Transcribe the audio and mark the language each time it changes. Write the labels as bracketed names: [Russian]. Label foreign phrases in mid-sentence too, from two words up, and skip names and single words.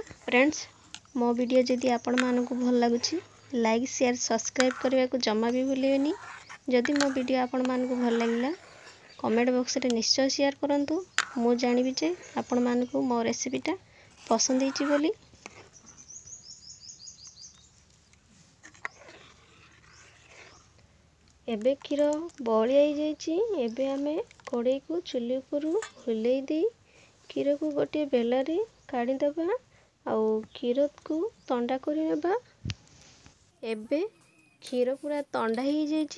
[Odia] ଫ୍ରେଣ୍ଡସ ମୋ ଭିଡିଓ ଯଦି ଆପଣ ମାନଙ୍କୁ ଭଲ ଲାଗୁଛି [English] like share subscribe [Odia] କରିବା କୁ ଜମା ଭି ଭୁଲିବେନି। ଯଦି ମୋ ଭିଡିଓ ଆପଣ ମାନଙ୍କୁ ଭଲ ଲାଗିଲା [English] comment box [Odia] ରେ ନିଶ୍ଚୟ ସେୟାର କରନ୍ତୁ। ମୁଁ ଜାଣିବି ଯେ ଆପଣ ମାନଙ୍କୁ ମୋ ରେସିପିଟା ପସନ୍ଦ ହେଛି ବୋଲି। ଏବେ କ୍ଷୀର ବଳିଆ ହେଇଯାଇଛି। ଏବେ ଆମେ କଡ଼େଇକୁ ଚୁଲି ଉପରୁ ଓହ୍ଲେଇ ଦେଇ କ୍ଷୀରକୁ ଗୋଟିଏ ବେଲାରେ କାଢ଼ିଦେବା ଆଉ କ୍ଷୀରକୁ ଥଣ୍ଡା କରି ନେବା। ଏବେ କ୍ଷୀର ପୁରା ଥଣ୍ଡା ହେଇଯାଇଛି।